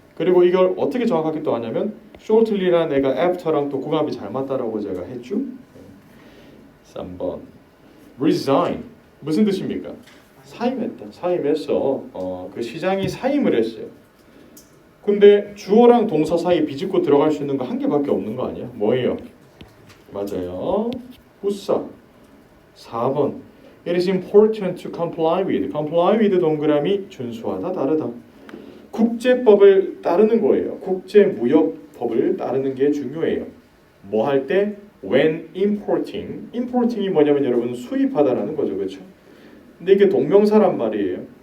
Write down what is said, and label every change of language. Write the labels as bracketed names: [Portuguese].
[Korean] 그리고 이걸 어떻게 정확하게 또 하냐면 shortly라는 애가 after랑 또 궁합이 잘 맞다라고 제가 했죠. 3번 resign 무슨 뜻입니까? 사임했다. 사임해서 그 시장이 사임을 했어요. 근데 주어랑 동사 사이 비집고 들어갈 수 있는 거 한 개밖에 없는 거 아니야? 뭐예요? 맞아요. 부사. [English] 4번 It is important to comply with. [Korean] comply with 동그라미 준수하다, 따르다. 국제법을 따르는 거예요. 국제무역법을 따르는 게 중요해요. 뭐 할 때? [English] When importing. [Korean] importing이 뭐냐면 여러분 수입하다라는 거죠. 그렇죠? 근데 이게 동명사란 말이에요.